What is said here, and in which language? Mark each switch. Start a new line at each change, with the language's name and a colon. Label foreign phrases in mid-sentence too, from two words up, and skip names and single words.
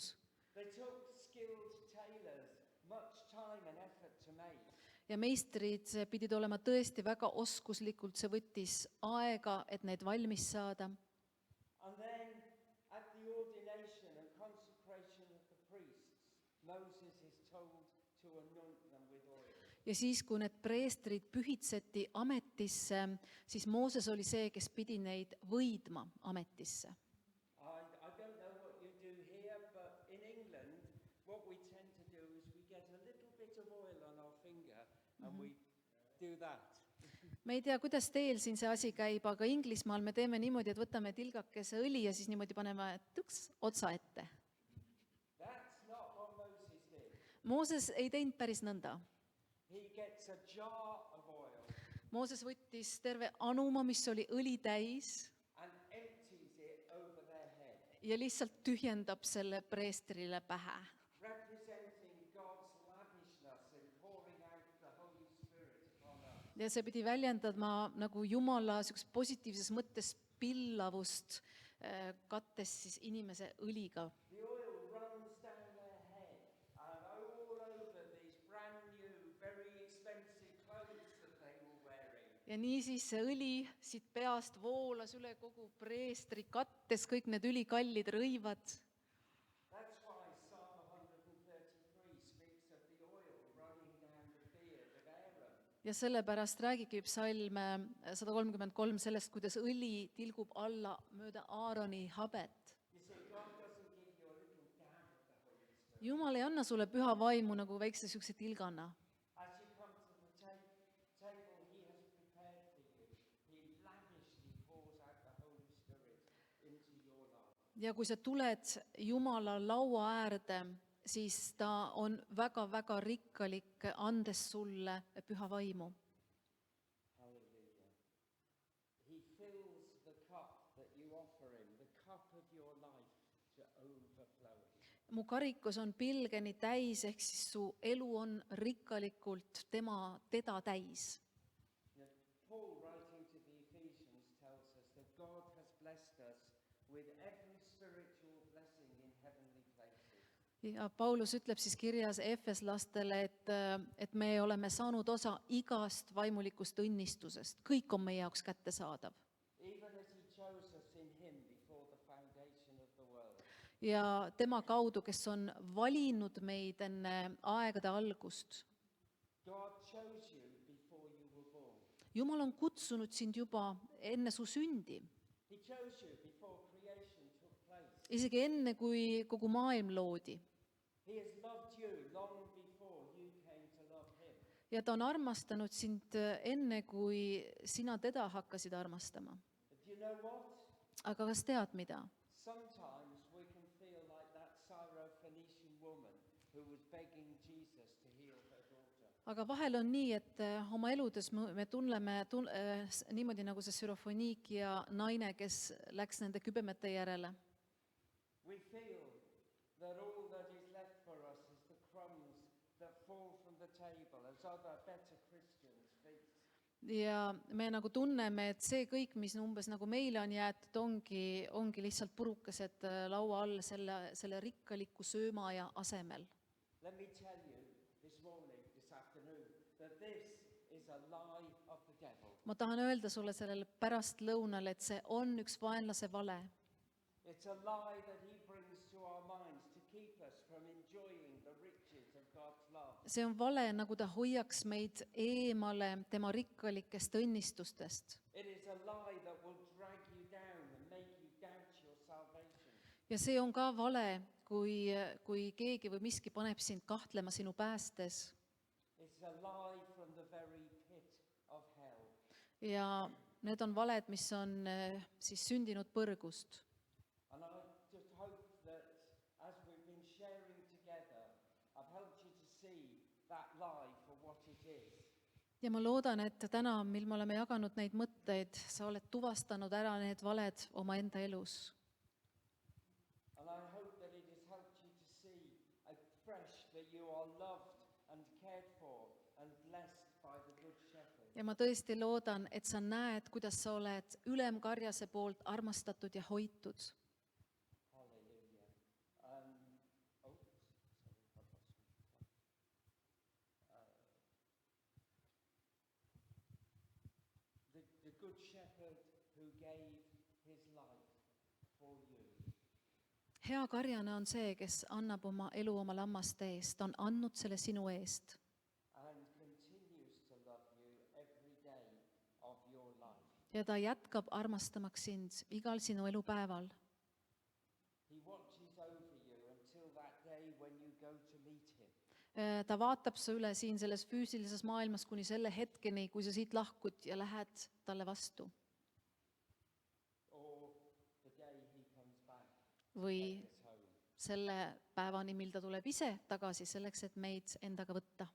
English: They took skilled tailors much time and effort to make.
Estonian: Ja meistrid pidid olema tõesti väga oskuslikult, see võttis aega, et neid valmis saada.
English: And then at the ordination and consecration of the priests, Moses is told to anoint them with oil.
Estonian: Ja siis, kui need preestrid pühitseti ametisse, siis Mooses oli see, kes pidi neid võidma ametisse.
English: I don't know what you do here, but in England, what we tend to do is we get a little bit of oil on our finger and we do that.
Estonian: Ma ei tea, kuidas teil siin see asi käib, aga Inglismaal me teeme niimoodi, et võtame tilgakese õli ja siis niimoodi paneme tõks otsa ette.
English: That's not what Moses did.
Estonian: Mooses ei teinud päris nõnda.
English: He gets a jar of oil
Estonian: Mooses võttis terve anuma, mis oli õli täis
English: and empties it over their head,
Estonian: ja lihtsalt tühjendab selle preestrile pähe.
English: representing God's lavishness in pouring out the Holy Spirit upon us.
Estonian: ja see pidi väljendama nagu Jumala niisugust positiivses mõttes pillavust, kattes siis inimese õliga.
English: The oil runs down their head and all over these brand new, very expensive clothes that they were wearing.
Estonian: Ja niisiis see õli siit peast voolas üle kogu preestri, kattes kõik need ülikallid rõivad.
English: That's why Psalm 133 speaks of the oil running down the beard of Aaron.
Estonian: Ja sellepärast räägibki psalm 133 sellest, kuidas õli tilgub alla mööda Aaroni habet.
English: You see, God doesn't give you a little dab of the Holy Spirit.
Estonian: Jumal ei anna sulle püha vaimu nagu väikse niisuguse tilgana.
English: As you come to the table He has prepared for you, He lavishly pours out the Holy Spirit into your life.
Estonian: Ja kui sa tuled Jumala laua äärde, siis ta on väga-väga rikkalik, andes sulle püha vaimu.
English: Hallelujah. He fills the cup that you offer Him, the cup of your life, to overflowing.
Estonian: Mu karikus on pilgeni täis, ehk siis su elu on rikkalikult teda täis.
English: Paul, writing to the Ephesians, tells us that God has blessed us with every spiritual blessing in heavenly places.
Estonian: Ja Paulus ütleb siis kirjas Efeslastele, et me oleme saanud osa igast vaimulikust õnnistusest. Kõik on meie jaoks kättesaadav.
English: Even as He chose us in Him before the foundation of the world.
Estonian: Ja tema kaudu, kes on valinud meid enne aegade algust.
English: God chose you before you were born.
Estonian: Jumal on kutsunud sind juba enne su sündi.
English: He chose you before creation took place.
Estonian: Isegi enne, kui kogu maailm loodi.
English: He has loved you long before you came to love Him.
Estonian: Ja ta on armastanud sind enne, kui sina teda hakkasid armastama.
English: But do you know what?
Estonian: Aga kas tead mida?
English: Sometimes we can feel like that Syrophoenician woman who was begging Jesus to heal her daughter.
Estonian: Aga vahel on nii, et oma eludes me tunneme niimoodi nagu see Sürofoniikia naine, kes läks nende kübemete järele.
English: We feel that all that is left for us is the crumbs that fall from the table as other better Christians feast.
Estonian: Ja me nagu tunneme, et see kõik, mis umbes nagu meile on jäetud, ongi lihtsalt purukesed laua all selle rikkaliku söömaja asemel.
English: Let me tell you this morning, this afternoon, that this is a lie of the devil.
Estonian: Ma tahan öelda sulle sellel pärastlõunal, et see on üks vaenlase vale.
English: It's a lie that he brings to our minds to keep us from enjoying the riches of God's love.
Estonian: See on vale, nagu ta hoiaks meid eemale tema rikkalikest õnnistustest.
English: It is a lie that will drag you down and make you doubt your salvation.
Estonian: Ja see on ka vale, kui keegi või miski paneb sind kahtlema sinu päästes.
English: It's a lie from the very pit of hell.
Estonian: Ja need on valed, mis on siis sündinud põrgust.
English: And I just hope that as we've been sharing together, I've helped you to see that lie for what it is.
Estonian: Ja ma loodan, et täna, mil me oleme jaganud neid mõtteid, sa oled tuvastanud ära need valed omaenda elus.
English: And I hope that it has helped you to see afresh that you are loved and cared for and blessed by the Good Shepherd.
Estonian: Ja ma tõesti loodan, et sa näed, kuidas sa oled ülemkarjase poolt armastatud ja hoitud.
English: Hallelujah. The Good Shepherd who gave his life for you.
Estonian: Hea karjane on see, kes annab oma elu oma lammaste eest. Ta on andnud selle sinu eest.
English: And continues to love you every day of your life.
Estonian: Ja ta jätkab armastamaks sind igal sinu elupäeval.
English: He watches over you until that day when you go to meet him.
Estonian: Ta vaatab su üle siin selles füüsilises maailmas kuni selle hetkeni, kui sa siit lahkud ja lähed talle vastu.
English: Or the day he comes back
Estonian: Või
English: us home.
Estonian: selle päevani, mil ta tuleb ise tagasi selleks, et meid endaga võtta.